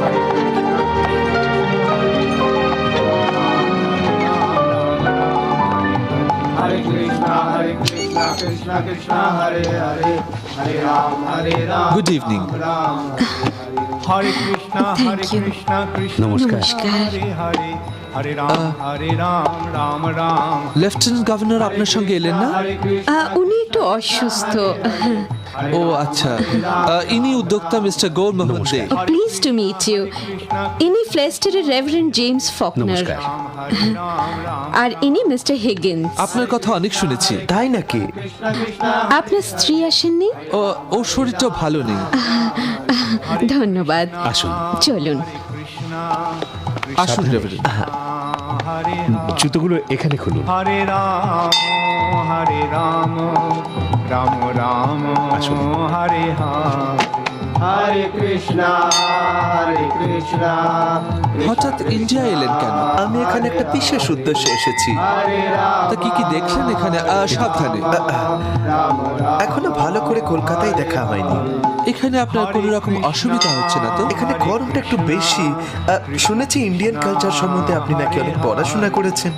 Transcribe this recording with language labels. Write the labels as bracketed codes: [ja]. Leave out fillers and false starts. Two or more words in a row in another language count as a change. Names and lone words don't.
[sa] কৃষ্ণ কৃষ্ণ হরে হরে, হরে রাম [en] good evening. [sa] রাম হরে হরে। हरे कृष्ण, हरे कृष्ण, कृष्ण [bn] নমস্কার। [sa] कृष्ण, हरे हरे, हरे राम, राम राम. [bn] লেফটেন্যান্ট গভর্নর আপনার সঙ্গে এলেন না? [sa] हरे कृष्ण, [bn] উনি একটু অসুস্থ। ও আচ্ছা, ইনি উদ্যোক্তা মিস্টার গৌর মোহাম্মদ দে। [en] pleased to meet you. [bn] ইনি ফ্লেস্টারের রেভারেন্ড জেমস ফকনার, নমস্কার। আর ইনি মিস্টার হিগিন্স। আপনার কথা অনেক শুনেছি। তাই নাকি? আপনার স্ত্রী আসেননি? ওর শরীরটা ভালো নেই। ধন্যবাদ, আসুন, চলুন। আসুন রেভারেন্ড। জুতোগুলো এখানে খুলুন। [sa] हरे राम, राम राम, [bn] আসুন। [sa] हरे हरे. हरे कृष्ण, हरे कृष्ण, [bn] হঠাৎ ইন্ডিয়া এলেন কেন? আমি এখানে একটা বিশেষ উদ্দেশ্যে এসেছি। তা কি কি দেখলেন এখানে? সাবধানে। এখনো ভালো করে কলকাতায় দেখা হয়নি। এখানে আপনার কোনো রকম অসুবিধা হচ্ছে না তো? এখানে গরমটা একটু বেশি। শুনেছি [en] Indian culture [bn] সম্বন্ধে আপনি নাকি অনেক পড়াশোনা করেছেন।